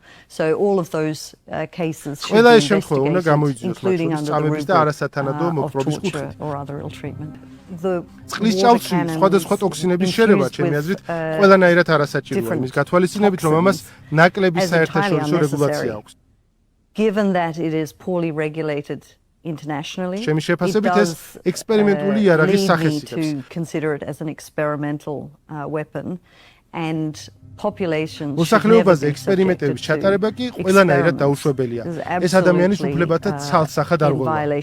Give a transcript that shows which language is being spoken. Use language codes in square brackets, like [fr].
[ka] ყველა ეს შემთხვევა უნდა გამოიძინოს, მათ შორის წამების და არასათანადო მოპყრობის კუთხით. წყლის ჭაობში სხვადასხვა ტოქსინების შერევა, ჩემი აზრით, ყველანაირად არასაჭიროა, იმის გათვალისწინებით, რომ ამას ნაკლები საერთაშორისო რეგულაცია აქვს. [en] Given that it is poorly regulated internationally, [ka] ჩემი შეფასებით ეს ექსპერიმენტული იარაღის სახეს იღებს. [en] to consider it as an experimental weapon and populations [ka] მოსახლეობაზე ექსპერიმენტების ჩატარება კი ყველანაირად დაუშვებელია. ეს ადამიანის უფლებათა ცალსახად არღვევა.